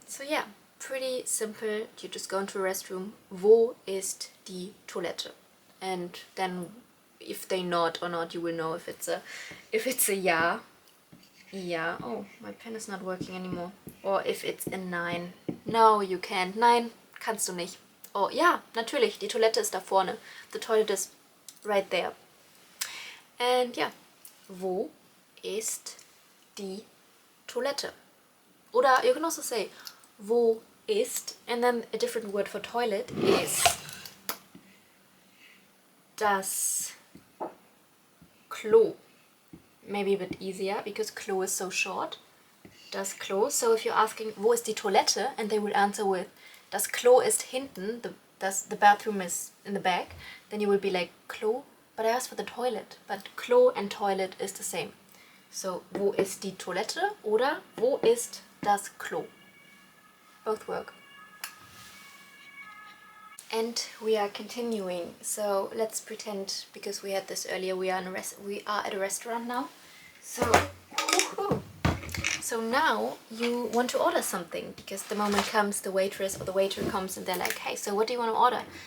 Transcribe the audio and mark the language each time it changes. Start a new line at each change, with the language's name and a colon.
English: So yeah, pretty simple. You just go into a restroom.
German: Wo ist die Toilette?
English: And then if they nod or not, you will know if it's a ja. Ja. Oh, my pen is not working anymore. Or if it's a nein. No, you can't.
German: Nein, kannst du nicht. Oh, ja, natürlich, die Toilette ist da vorne.
English: The toilet is right there. And yeah,
German: wo ist die Toilette?
English: Oder you can also say,
German: wo ist,
English: and then a different word for toilet is
German: das Klo.
English: Maybe a bit easier, because Klo is so short. Das Klo. So if you're asking,
German: wo ist die Toilette?
English: And they will answer with,
German: das Klo ist hinten,
English: the bathroom is in the back, then you will be like, Klo? But I asked for the toilet. But Klo and toilet is the same.
German: So, wo ist die Toilette? Oder wo ist das Klo?
English: Both work. And we are continuing. So let's pretend, because we had this earlier, we are at a restaurant now. So, woohoo. So now you want to order something, because the moment comes, the waitress or the waiter comes and they're like, hey, so what do you want to order?